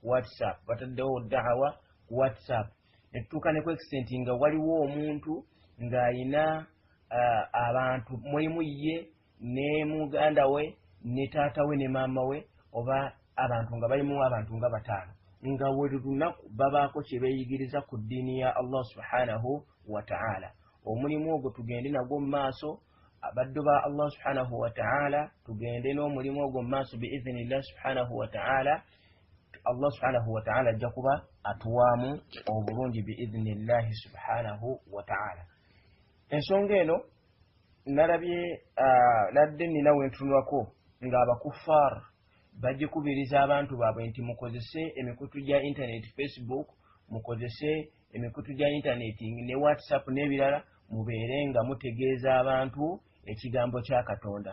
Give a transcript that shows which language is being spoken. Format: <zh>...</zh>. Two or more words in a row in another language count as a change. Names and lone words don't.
<lg>ku WhatsApp, netutuuka ne ku extent nga waliwo omuntu ng'ayina abantu mulimu ye ne muganda we ne taata we ne maama we, oba abantu nga balimu abantu nga bataano, nga buli lunaku babaako kye beeyigiriza ku ddiini ya Allah</lg> <ar>سبحانه وتعالى.</ar> <lg>Omulimu ogwo tugende nagwo mu maaso, abaddu ba Allah</lg> <ar>سبحانه وتعالى</ar> <lg>tugende n'omulimu ogwo mu maaso</lg> <ar>بإذن الله سبحانه وتعالى.</ar> <lg>Allah</lg> <ar>سبحانه وتعالى</ar> <lg>ajja kuba atuwaamu obulungi</lg> <ar>بإذن الله سبحانه وتعالى.</ar> <lg>Ensonga eno nalabye nadde nina wentunulako ng'abakuffaar bagikubiriza abantu baabwe nti mukozese emikutu gya internet, Facebook, mukozese emikutu gya internet ne WhatsApp n'ebirala, mubeere nga mutegeeza abantu ekigambo kya Katonda.</lg>